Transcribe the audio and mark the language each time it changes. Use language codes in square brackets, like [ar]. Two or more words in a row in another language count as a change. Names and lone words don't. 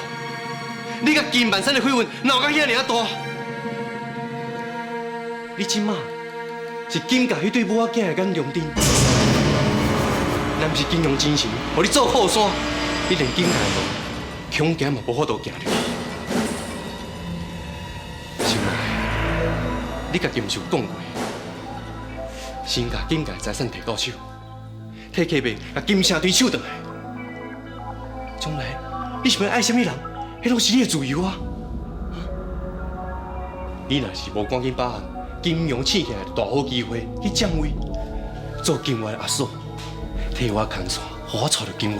[nan] 你甲金万山的绯闻闹到遐尔大，你即马是金家迄对母仔囝的眼中钉，若毋是金庸真心，互你做靠山，你连金家的路恐惊嘛无法度行入去。心爱，你家己毋是有讲过，先甲金家的财产摕到手，替客辈甲金城堆抢倒来。将来你想要爱什么人，迄拢是你的自由啊！你若是无赶紧把握金庸醒起来的大好机会去占位，做金源的阿嫂，替我牵线，互我找到金源。